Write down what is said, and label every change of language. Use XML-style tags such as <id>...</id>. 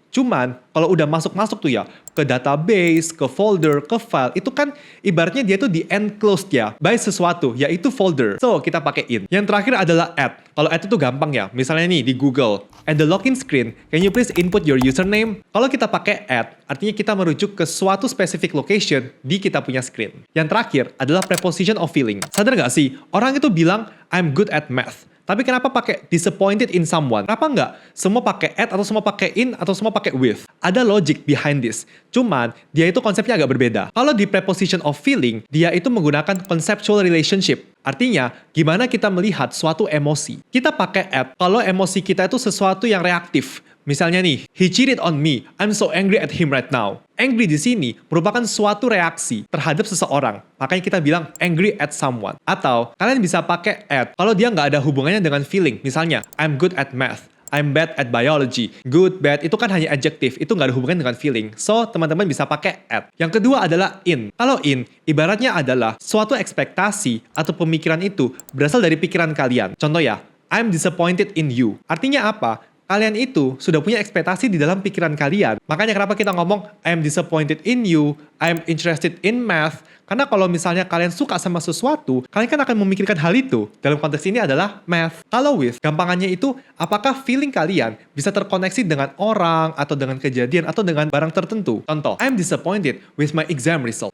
<id>Cuman, kalau udah masuk-masuk tuh ya, ke database, ke folder, ke file, itu kan ibaratnya dia tuh di enclosed ya, by sesuatu, yaitu folder. So, kita pakai in. Yang terakhir adalah at. Kalau at itu gampang ya, misalnya nih di Google.</id> <en>At the login screen, can you please input your username?</en> <id>Kalau kita pakai at, artinya kita merujuk ke suatu specific location di kita punya screen. Yang terakhir adalah preposition of feeling. Sadar nggak sih, orang itu bilang,</id> <en>I'm good at math.</en> <id>Tapi kenapa pakai</id> <en>disappointed in someone?</en> <id>Kenapa nggak semua pakai at atau semua pakai in atau semua pakai with? Ada</id> <en>logic behind this.</en> <id>Cuman, dia itu konsepnya agak berbeda. Kalau di preposition of feeling, dia itu menggunakan conceptual relationship. Artinya, gimana kita melihat suatu emosi. Kita pakai at kalau emosi kita itu sesuatu yang reaktif. Misalnya nih,</id> <en>he cheated on me. I'm so angry at him right now.</en> <id>Angry di sini merupakan suatu reaksi terhadap seseorang. Makanya kita bilang</id> <en>angry at someone.</en> <id>Atau kalian bisa pakai at kalau dia nggak ada hubungannya dengan feeling. Misalnya,</id> <en>I'm good at math. I'm bad at biology. Good, bad,</en> <id>itu kan hanya adjektif. Itu nggak ada hubungan dengan feeling. So, teman-teman bisa pakai at. Yang kedua adalah in. Kalau in, ibaratnya adalah suatu ekspektasi atau pemikiran itu berasal dari pikiran kalian. Contoh ya,</id> <en>I'm disappointed in you.</en> <id>Artinya apa? Kalian itu sudah punya ekspektasi di dalam pikiran kalian. Makanya kenapa kita ngomong,</id> <en>I am disappointed in you, I am interested in math.</en> <id>Karena kalau misalnya kalian suka sama sesuatu, kalian kan akan memikirkan hal itu. Dalam konteks ini adalah math. Kalau with, gampangannya itu, apakah feeling kalian bisa terkoneksi dengan orang, atau dengan kejadian, atau dengan barang tertentu. Contoh,</id> <en>I'm disappointed with my exam result.</en>